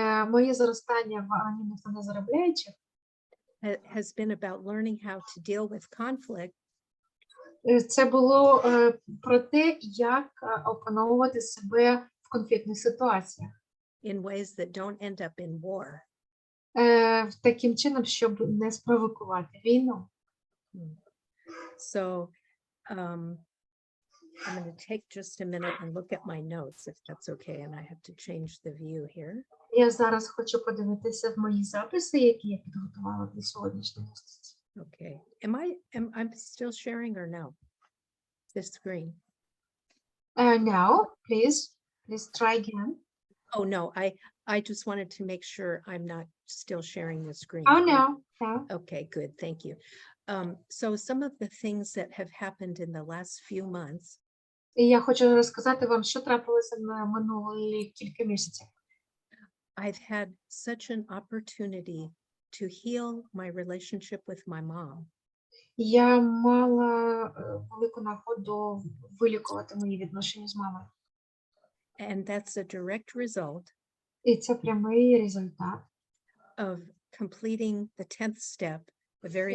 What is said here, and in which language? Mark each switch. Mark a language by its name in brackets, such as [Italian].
[Ukrainian] моє зростання в анонімних та незаробляючих [English] has been about learning how to deal with conflict [Ukrainian] Це було про те, як опановувати себе в конфліктних ситуаціях. [English] in ways that don't end up in war. [Ukrainian] Таким чином, щоб не спровокувати війну. [English] So I'm going to take just a minute and look at my notes, if that's okay, and I have to change the view here. [Ukrainian] Я зараз хочу подивитися в мої записи, які я підготувала для сьогоднішньої зустрічі. [English] Okay. Am I still sharing or no? This screen. Now, please try again. Oh, no, I just wanted to make sure I'm not still sharing the screen. Oh, no. Okay, good, thank you. So some of the things that have happened in the last few months [Ukrainian] І я хочу розказати вам, що трапилося на минулі кілька місяців. [English] I've had such an opportunity to heal my relationship with my mom. [Ukrainian] Я мала велику нагоду вилікувати мої відношення з мамою. [English] And that's a direct result [Ukrainian] І це прямий результат [English] of completing the 10th step, a very